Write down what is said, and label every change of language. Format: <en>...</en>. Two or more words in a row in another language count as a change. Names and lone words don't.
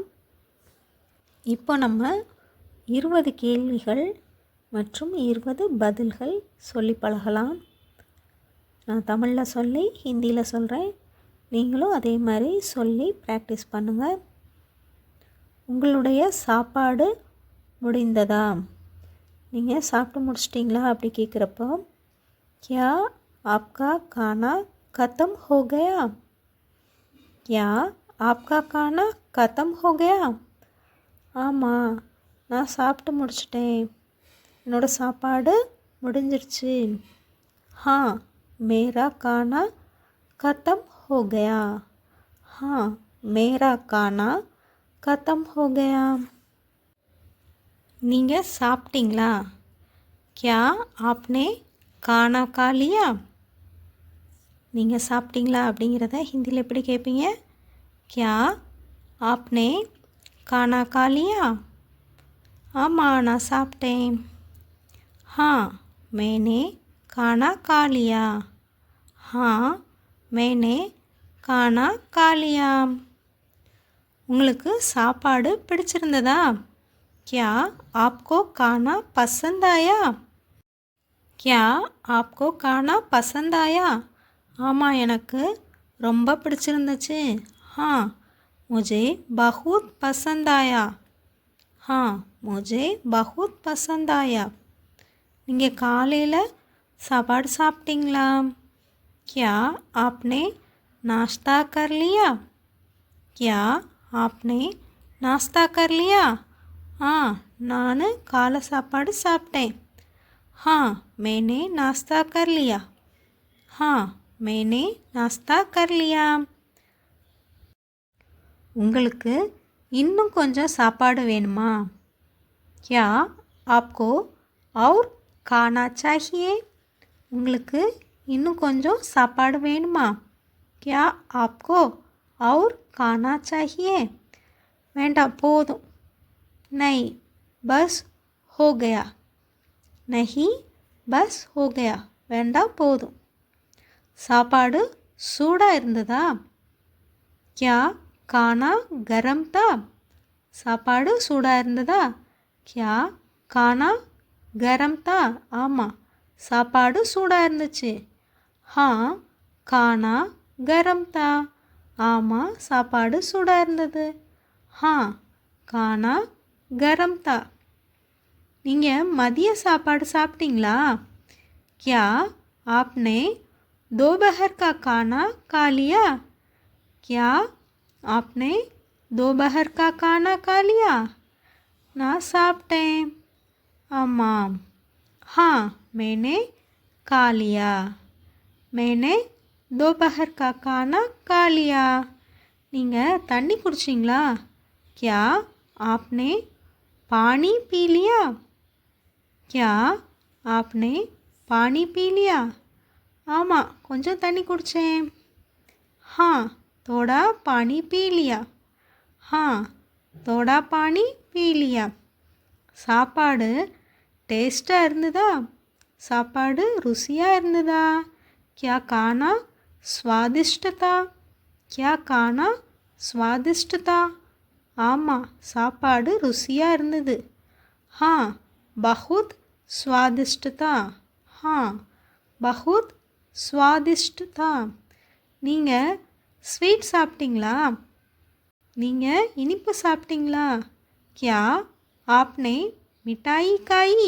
<ta>இப்போ நம்ம 20 கேள்விகள் மற்றும் 20 பதில்கள் சொல்லி பழகலாம். நான் தமிழில் சொல்லி ஹிந்தியில் சொல்கிறேன். நீங்களும் அதே மாதிரி சொல்லி ப்ராக்டிஸ் பண்ணுங்கள். உங்களுடைய சாப்பாடு முடிந்ததா? நீங்கள் சாப்பிட்டு முடிச்சிட்டிங்களா அப்படி கேட்குறப்போ</ta> <hi>क्या आपका खाना ख़त्म हो गया? क्या आपका खाना ख़त्म हो गया?</hi> <ta>ஆமாம், நான் சாப்பிட்டு முடிச்சிட்டேன். என்னோடய சாப்பாடு முடிஞ்சிருச்சு.</ta> <hi>हाँ मेरा खाना ख़त्म हो गया. हाँ मेरा खाना ख़त्म हो गया.</hi> <ta>நீங்கள் சாப்பிட்டீங்களா?</ta> <hi>क्या आपने खाना खा लिया?</hi> <ta>நீங்கள் சாப்பிட்டீங்களா அப்படிங்கிறத ஹிந்தியில் எப்படி கேட்பீங்க?</ta> <hi>क्या आपने खाना खा लिया?</hi> <ta>ஆமாம், நான் சாப்பிட்டேன்.</ta> <hi>हाँ मैंने खाना खा लिया. हाँ मैंने खाना खा लिया.</hi> <ta>உங்களுக்கு சாப்பாடு பிடிச்சிருந்ததா?</ta> <hi>क्या आपको खाना पसंद आया? क्या आपको खाना पसंद आया?</hi> <ta>ஆமாம், எனக்கு ரொம்ப பிடிச்சிருந்துச்சு.</ta> <hi>हाँ मुझे बहुत पसंद आया. हाँ मुझे बहुत पसंद आया.</hi> <ta>நீங்கள் காலையில் சாப்பாடு சாப்பிட்டீங்களா?</ta> <hi>क्या आपने नाश्ता कर लिया? क्या आपने नाश्ता कर लिया?</hi> <ta>நான் காலை சாப்பாடு சாப்பிட்டேன்.</ta> <hi>हाँ मैंने नाश्ता कर लिया. हाँ मैंने नाश्ता कर लिया.</hi> <ta>உங்களுக்கு இன்னும் கொஞ்சம் சாப்பாடு வேணுமா?</ta> <hi>क्या आपको और खाना चाहिए?</hi> <ta>உங்களுக்கு இன்னும் கொஞ்சம் சாப்பாடு வேணுமா?</ta> <hi>क्या आपको और खाना चाहिए?</hi> <ta>வேண்டாம், போதும்.</ta> <hi>नहीं बस हो गया. नहीं बस हो गया.</hi> <ta>வேண்டாம், போதும். சாப்பாடு சூடாக இருந்ததா?</ta> <hi>क्या खाना गरम था?</hi> <ta>சாப்பாடு சூடாக இருந்ததா?</ta> <hi>क्या खाना गरम था?</hi> <ta>ஆமாம், சாப்பாடு சூடாக இருந்துச்சு.</ta> <hi>हाँ खाना गरम था.</hi> <ta>ஆமாம், சாப்பாடு சூடாக இருந்தது.</ta> <hi>हाँ खाना गरम था.</hi> <ta>நீங்கள் மதிய சாப்பாடு சாப்பிட்டீங்களா?</ta> <hi>क्या आपने दोपहर का खाना खा लिया? क्या आपने दोपहर का खाना खा लिया?</hi> <ta>நான் சாப்பிட்டேன். ஆமாம்.</ta> <hi>हाँ मैंने खा लिया. मैंने दोपहर का खाना खा लिया.</hi> <ta>நீங்கள் தண்ணி குடிச்சிங்களா?</ta> <hi>क्या आपने पानी पी लिया? क्या आपने पानी पी लिया?</hi> <ta>ஆமாம், கொஞ்சம் தண்ணி குடித்தேன்.</ta> <hi>हाँ थोड़ा पानी पी लिया. हाँ थोड़ा पानी पी लिया.</hi> <ta>சாப்பாடு டேஸ்ட்டாக இருந்ததா? சாப்பாடு ருசியாக இருந்ததா?</ta> <hi>क्या खाना स्वादिष्ट था? क्या खाना स्वादिष्ट था?</hi> <ta>ஆமாம், சாப்பாடு ருசியாக இருந்தது.</ta> <hi>हाँ बहुत स्वादिष्ट था. हाँ बहुत स्वादिष्ट था.</hi> <ta>நீங்கள் ஸ்வீட் சாப்பிட்டீங்களா? நீங்கள் இனிப்பு சாப்பிட்டீங்களா?</ta> <hi>क्या आपने मिठाई खाई?</hi>